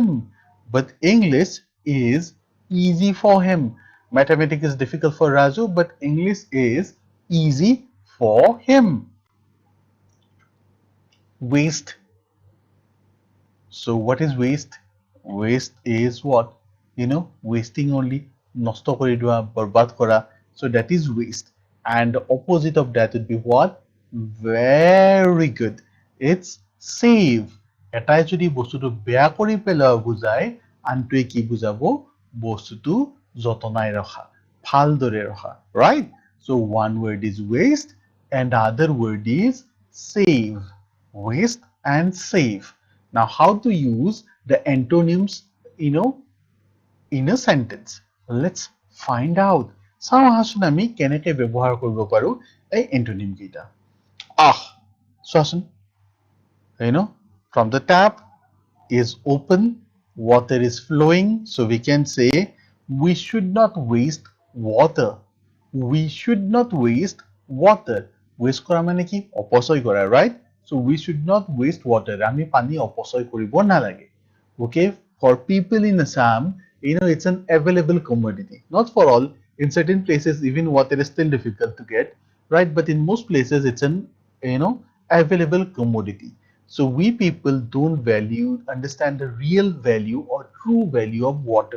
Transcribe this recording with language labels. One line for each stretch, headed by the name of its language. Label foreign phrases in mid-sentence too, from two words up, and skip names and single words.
English: But English is easy for him. Mathematics is difficult for Raju, but English is easy for him. Waste. So what is waste? Waste is what? Wasting only.
Assamese: নষ্ট কৰি দোৱা, বৰবাদ কৰা.
English: So that is waste. And the opposite of that would be what? Very good. It's save.
Assamese: এটাই যদি বস্তুটো বেয়া কৰি পেলাব বুজায়, আনটোৱে কি বুজাব? বস্তুটো যতনাই ৰখা, ভালদৰে ৰখা,
English: right? So one word is waste and the other word is save. Waste and save. Now how to use the antonyms, in a sentence? Let's find out.
Assamese: চাওঁ আহাচোন আমি কেনেকৈ ব্যৱহাৰ কৰিব পাৰো এই এন্টোনিম কেইটা। চোৱাচোন,
English: from the tap is open, water is flowing, so we can say we should not waste water. We should not waste water.
Assamese: Waste কৰা মানে কি? অপচয় কৰা,
English: right? So we should not waste water.
Assamese: আমি পানী অপচয় কৰিব নালাগে।
English: Okay, for people in Assam, it's an available commodity. Not for all. In certain places, even water is still difficult to get, right? But in most places, it's an available commodity. So we people don't understand the real value or true value of water.